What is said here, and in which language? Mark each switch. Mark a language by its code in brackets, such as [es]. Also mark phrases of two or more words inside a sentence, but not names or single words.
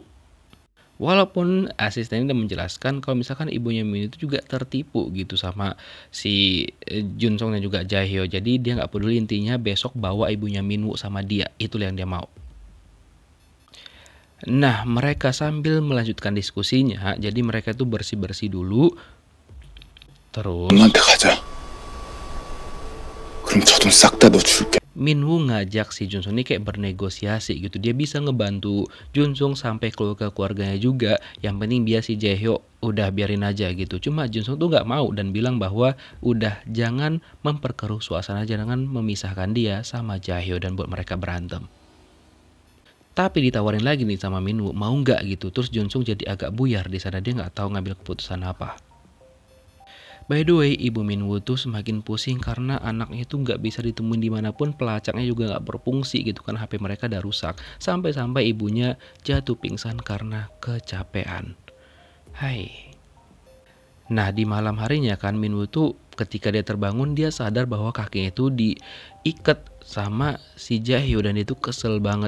[id] Walaupun asisten udah menjelaskan kalau misalkan ibunya Minwoo itu juga tertipu gitu sama si Junsung dan juga Jaehyo. Jadi dia nggak peduli, intinya besok bawa ibunya Minwoo sama dia. Itulah yang dia mau. Nah, mereka sambil melanjutkan diskusinya. Jadi mereka tuh bersih-bersih dulu. Terus [ko] 엄마한테 가자. 그럼 저 돈 싹 다 너 줄게. [id] Minwoo ngajak si Junsung ini kayak bernegosiasi gitu. Dia bisa ngebantu Junsung sampai keluar ke keluarganya juga. Yang penting biar si Jaehyo udah biarin aja gitu. Cuma Junsung tuh nggak mau dan bilang bahwa udah jangan memperkeruh suasana, jangan memisahkan dia sama Jaehyo dan buat mereka berantem. Tapi ditawarin lagi nih sama Minwoo, mau nggak gitu. Terus Junsung jadi agak buyar di sana, dia nggak tahu ngambil keputusan apa. [en] By the way, [id] ibu Minwoo tuh semakin pusing karena anaknya tuh nggak bisa ditemuin dimanapun, pelacaknya juga nggak berfungsi gitu kan, HP mereka udah rusak. Sampai-sampai ibunya jatuh pingsan karena kecapean. Hai. Nah di malam harinya kan Minwoo tuh ketika dia terbangun dia sadar bahwa kakinya itu diikat sama si Jaehyo dan itu kesel banget.